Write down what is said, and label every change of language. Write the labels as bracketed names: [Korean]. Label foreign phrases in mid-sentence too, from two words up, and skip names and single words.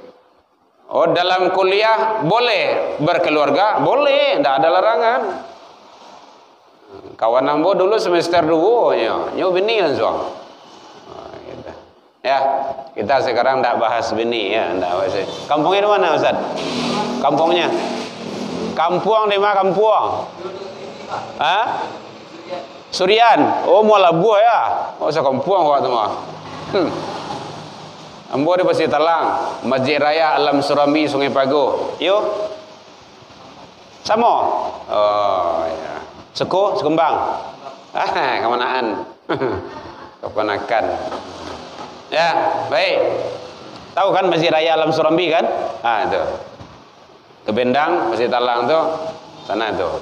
[Indonesian] Dalam kuliah boleh berkeluarga, boleh, tidak ada larangan. [Minangkabau] Kawan ambo dulu semester 2 nyo bini langsung. [Indonesian] Gitu. Ya, kita sekarang tidak bahas bini ya, tidak bahas. Kampungnya di mana Ustaz? Kampungnya? Kampung di mana kampung? Surian. Oh, muala buah ya. [Minangkabau] Oh, sekampung awak tu mah. Ambo di Pasir Talang, Masjid Raya Alam Surami Sungai Pago. Yo. [Indonesian] Sama. Oh, ya. Sekembang. Kemanaan. Keponakan. Ya, baik. Tahu kan Masjid Raya Alam Surambi kan? Itu. [Minangkabau] Ke Bendang, Masjid Talang tuh, sana tuh.